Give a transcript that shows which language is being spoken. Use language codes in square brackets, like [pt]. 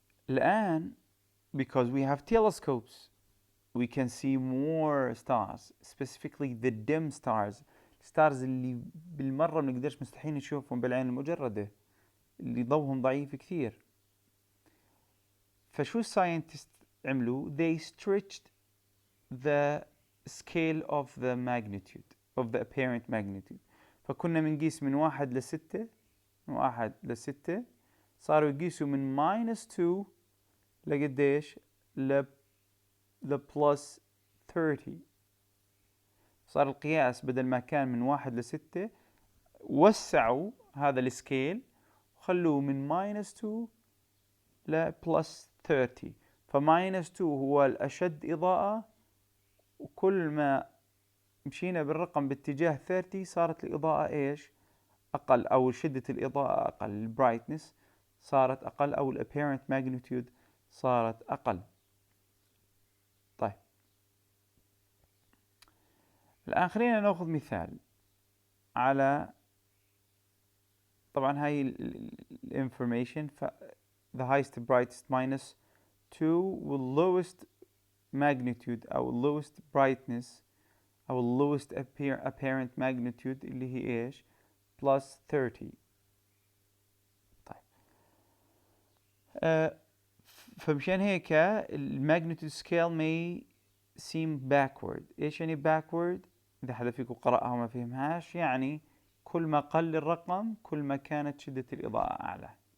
[ar] الآن [en] because we have telescopes we can see more stars, specifically the dim stars. [ar] stars اللي بالمرة ما نقدرش مستحيل نشوفهم بالعين المجردة، اللي ضوهم ضعيف كثير. فشو الساينتست عملوا؟ [en] they stretched the scale of the magnitude of the apparent magnitude. [ar] فكنا بنقيس من 1 ل6، من 1 ل6 صاروا يقيسوا من -2 لقديش؟ ل plus 30. صار القياس بدل ما كان من 1 ل6 وسعوا هذا السكيل وخلوه من -2 ل plus 30. ف-2 هو الأشد إضاءة، وكل ما مشينا بالرقم باتجاه 30 صارت الإضاءة إيش؟ أقل، أو شدة الإضاءة أقل، البرايتنس صارت أقل، أو الapparent magnitude صارت أقل. طيب الآن خلينا نأخذ مثال على، طبعا هاي الانفورميشن. [en] ف the highest brightest -2 وال lowest magnitude أو lowest brightness أو lowest apparent magnitude [ar] اللي هي إيش؟ [en] plus 30. [ar] طيب فمشان هيك الماجنتيود سكيل [en] may seem backward. [ar] إيش يعني backward؟ إذا حدا فيكم قرأها وما فهمهاش، يعني كل ما قل الرقم كل ما كانت شدة الإضاءة أعلى.